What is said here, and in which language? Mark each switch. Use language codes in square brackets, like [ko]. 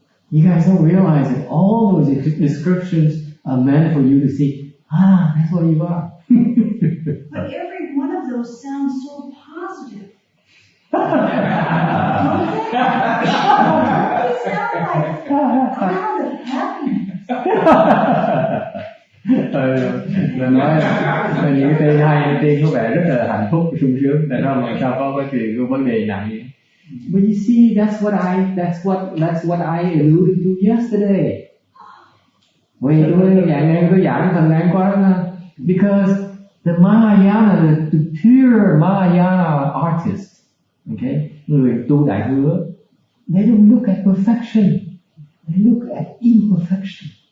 [en] You guys don't realize that all those descriptions are meant for you to see, that's what you are. But every one of those sounds so positive. They sound like a cloud of happiness. [vi] Mình nói là những cái tên hay, tên có vẻ rất là hạnh phúc, sung sướng, tại sao mà sao có cái chuyện của vấn đề nặng vậy? [en] But you see, that's what I alluded to yesterday. [vi] Vì tôi giảng phần ngày qua đó, [en] because the Mahayana, the pure Mahayana artist, okay, [vi] người tu đại thừa, [en] they don't look at perfection, they look at imperfection.